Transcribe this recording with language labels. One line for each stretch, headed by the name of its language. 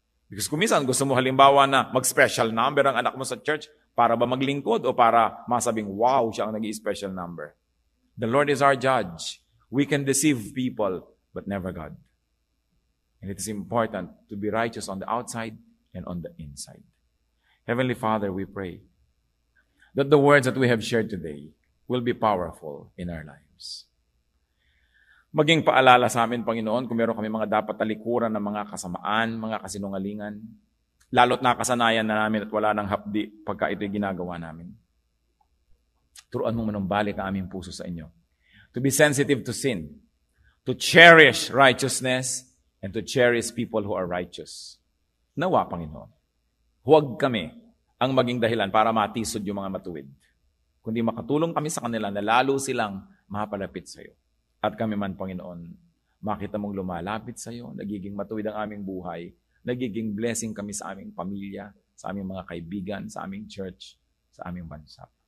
Filipino: Because kumisan, gusto mo halimbawa na mag-special number ang anak mo sa church para ba maglingkod o para masabing, wow, siya ang nag-i-special number.
English: The Lord is our judge. We can deceive people, but never God. And it is important to be righteous on the outside and on the inside. Heavenly Father, we pray that the words that we have shared today will be powerful in our lives.
Filipino: Maging paalala sa amin, Panginoon, kung meron kami mga dapat talikuran ng mga kasamaan, mga kasinungalingan, lalo't nakasanayan na namin at wala ng hapdi pagka ito'y ginagawa namin. Turuan mo manumbalik ang aming puso sa inyo.
English: To be sensitive to sin, to cherish righteousness, and to cherish people who are righteous.
Filipino: Nawa, Panginoon, huwag kami ang maging dahilan para matisod yung mga matuwid, kundi makatulong kami sa kanila na lalo silang mapalapit sa iyo. At kami man, Panginoon, makita mong lumalapit sa iyo, nagiging matuwid ang aming buhay, nagiging blessing kami sa aming pamilya, sa aming mga kaibigan, sa aming church, sa aming bansa.